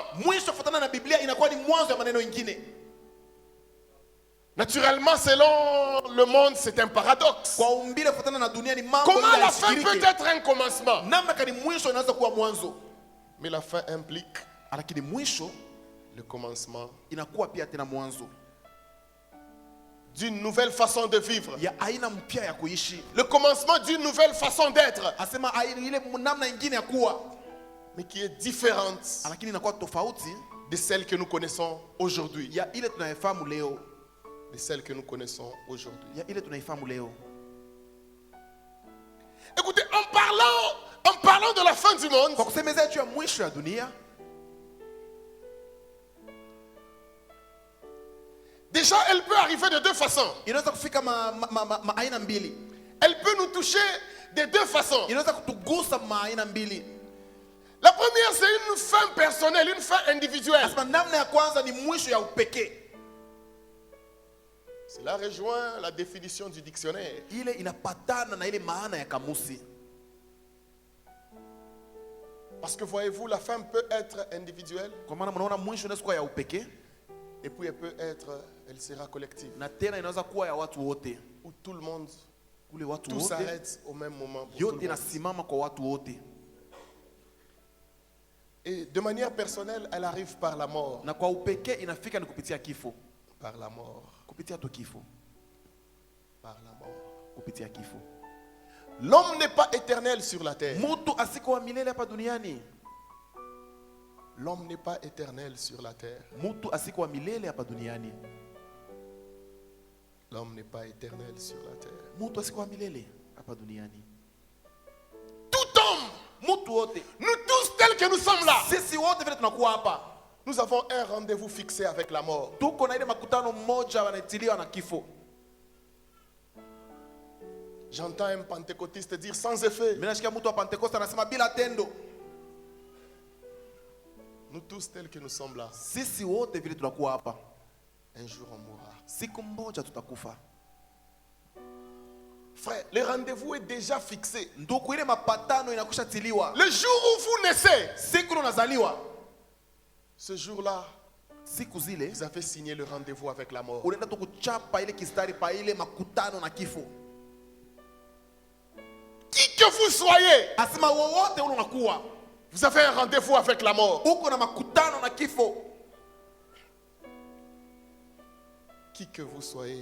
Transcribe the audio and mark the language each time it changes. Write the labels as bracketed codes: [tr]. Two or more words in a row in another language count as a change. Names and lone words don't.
[sw] Mwisho kufuatana na Biblia inakuwa ni mwanzo ya maneno ingine. [fr] Naturellement, selon le monde, c'est un paradoxe. [sw] Kwa umbile kufuatana na dunia ni mambo [fr] Comment [sw] ile [fr] la fin peut [sw] yasikirike. [fr] être un commencement? [sw] Namna kani mwisho inaweza kuwa mwanzo, [fr] Mais la fin implique [sw] lakini mwisho [fr] le commencement [sw] inakuwa pia tena mwanzo [fr] d'une nouvelle façon de vivre. [sw] ya aina mpya ya kuishi. [fr] Le commencement d'une nouvelle façon d'être, [sw] Asema aina ile namna ingine ya kuwa, [fr] mais qui est différente [sw] lakini inakuwa tofauti [fr] de celle que nous connaissons aujourd'hui. [sw] ya ile tunaifahamu leo, [fr] De celle que nous connaissons aujourd'hui. [sw] ya ile tunaifahamu leo. [fr] Écoutez, en parlant de la fin du monde, [sw] Kwa kusemezea juu ya mwisho ya dunia, [fr] déjà elle peut arriver de deux façons. [sw] inaweza kufika aina mbili, [fr] Elle peut nous toucher de deux façons. [sw] inaweza kutugusa aina mbili. [fr] La première, c'est une fin personnelle, une fin individuelle. [sw] Asema namna ya kwanza ni mwisho ya upekee. [fr] Cela rejoint la définition du dictionnaire. [sw] Ile inapatana na ile maana ya kamusi. [fr] Parce que voyez-vous, la fin peut être individuelle [sw] Kwa maana mnaona mwisho inaweza kuwa ya upekee [fr] et puis elle sera collective. [sw] na tena inaweza kuwa ya watu wote. [fr] Où tout le monde, [sw] Kule watu [fr] tout [sw] wote [fr] s'arrête au même moment. Pour tout [sw] yote [fr] le monde. [sw] inasimama kwa watu wote. [fr] Et de manière personnelle, elle arrive par la mort. [sw] Na kwa upekee inafika ni kupitia kifo. [fr] Par la mort. [sw] Kupitia tu kifo. [fr] Par la mort. [sw] Kupitia kifo. [fr] L'homme n'est pas éternel sur la terre. [sw] Mtu asiko wa milele hapa duniani. [fr] L'homme n'est pas éternel sur la terre. [sw] Mtu asiko wa milele hapa duniani. [fr] L'homme n'est pas éternel sur la terre. [sw] Mtu asiko wa milele hapa duniani. [fr] Tout homme, [sw] Mtu wote, [fr] nous tous tels que nous sommes là, [sw] sisi wote vile tunakuwa hapa, [fr] nous avons un rendez-vous fixé avec la mort. [sw] tuko na ile makutano mmoja wanatiliwa na kifo. [fr] J'entends un pentecôtiste dire sans effet. [sw] Mimi nasikia mtu wa Pentecoste anasema bila tendo. [fr] Nous tous tels que nous sommes là, [sw] Sisi wote vile tunakuwa hapa, [fr] un jour on mourra. [sw] siku moja tutakufa. [fr] Frère, le rendez-vous est déjà fixé. [sw] Ndugu, ile mapatano inakushatiliwa. [fr] Le jour où vous naissez, [sw] Siku unazaliwa, [fr] ce jour-là, [sw] siku zile [fr] vous avez signé le rendez-vous avec la mort. [sw] unaenda tu kuchapa ile kistari pa ile makutano na kifo. [fr] Qui que vous soyez, [sw] Asema wowote ule unakuwa [fr] vous avez un rendez-vous avec la mort. [sw] uko na makutano na kifo. [fr] Qui que vous soyez,